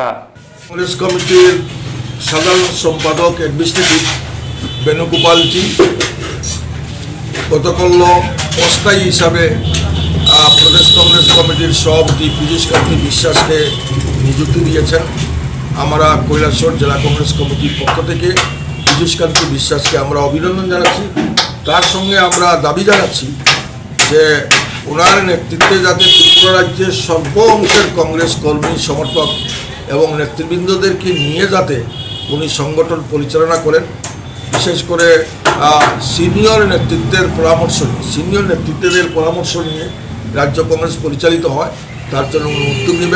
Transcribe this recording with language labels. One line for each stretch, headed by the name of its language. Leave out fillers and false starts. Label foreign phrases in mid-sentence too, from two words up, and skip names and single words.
Bangla: কংগ্রেস কমিটির সাধারণ সম্পাদক এডমিনিস্ট্রেটিভ বেণুগোপাল জি গতকাল অস্থায়ী হিসাবে প্রদেশ কংগ্রেস কমিটির সভাপতি পীযূষকান্তি বিশ্বাসকে নিযুক্তি দিয়েছেন। আমরা কৈলাসহর জেলা কংগ্রেস কমিটির পক্ষ থেকে পীযূষকান্তি বিশ্বাসকে আমরা অভিনন্দন জানাচ্ছি। তার সঙ্গে আমরা দাবি জানাচ্ছি যে ওনার নেতৃত্বে যাতে ত্রিপুরা রাজ্যের সর্ব অংশের কংগ্রেস কর্মী সমর্থক এবং নেতৃবৃন্দদেরকে নিয়ে যাতে উনি সংগঠন পরিচালনা করেন, বিশেষ করে সিনিয়র নেতৃত্বের পরামর্শ নিয়ে রাজ্য কংগ্রেস পরিচালিত হয়, তার জন্য উনি উদ্যোগ নেবেন।